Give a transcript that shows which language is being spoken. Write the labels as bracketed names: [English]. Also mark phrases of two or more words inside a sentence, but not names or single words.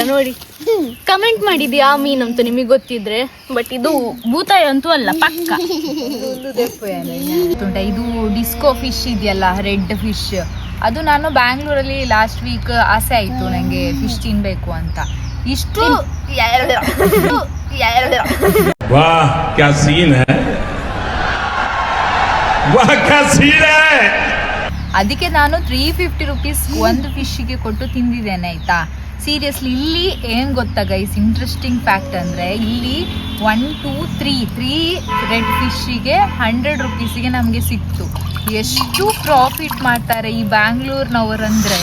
[Kannada] ನೋಡಿ, ಕಮೆಂಟ್ ಮಾಡಿದ್ದು ಯಾವ ಮೀನು ಅಂತ ನಿಮಗೆ ಗೊತ್ತಿದ್ರೆ. ಬಟ್ ಇದು ಭೂತಾಯ ಅಂತೂ ಅಲ್ಲ, ಪಕ್ಕ. ಇದು [English] disco fish [Kannada] ಇದೆಯಲ್ಲ, [English] red fish. [Kannada] ಅದು ನಾನು ಬ್ಯಾಂಗ್ಳೂರಲ್ಲಿ [English] last week [Kannada] ಆಸೆ ಆಯ್ತು ನಂಗೆ ಫಿಶ್ ತಿನ್ಬೇಕು ಅಂತ. ಇಷ್ಟು [Hindi] वाह क्या सीन है, वाह क्या सीन है. [Kannada] ಅದಕ್ಕೆ ನಾನು 350 ರೂಪೀಸ್ ಒಂದು ಫಿಶ್ಗೆ ಕೊಟ್ಟು ತಿಂದಿದ್ದೇನೆ ಆಯ್ತಾ. ಸೀರಿಯಸ್ಲಿ ಇಲ್ಲಿ ಏನ್ ಗೊತ್ತಾ ಗೈಸ್, [English] interesting fact [Kannada] ಅಂದ್ರೆ ಇಲ್ಲಿ 1 2 3 [English] red fish [Kannada] 100 ರೂಪೀಸಿಗೆ ನಮಗೆ ಸಿಕ್ತು. ಎಷ್ಟು ಪ್ರಾಫಿಟ್ ಮಾಡ್ತಾರೆ ಈ ಬ್ಯಾಂಗ್ಳೂರ್ನವರಂದ್ರೆ.